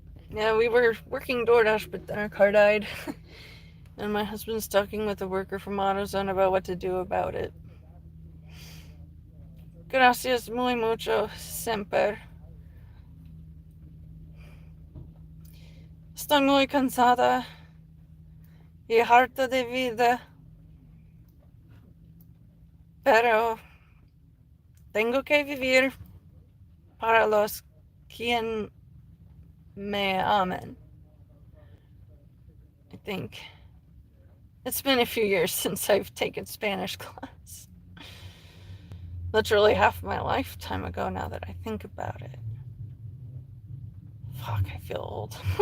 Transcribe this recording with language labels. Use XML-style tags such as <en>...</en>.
<en>Yeah, we were working DoorDash, but then our car died. And my husband's talking with a worker from AutoZone about what to do about it.</en> <es>Gracias muy mucho, siempre. Estoy muy cansada y harta de vida, pero tengo que vivir para los quien me amen.</es> <en>I think. It's been a few years since I've taken Spanish class. Literally half my lifetime ago now that I think about it. Fuck, I feel old.</en>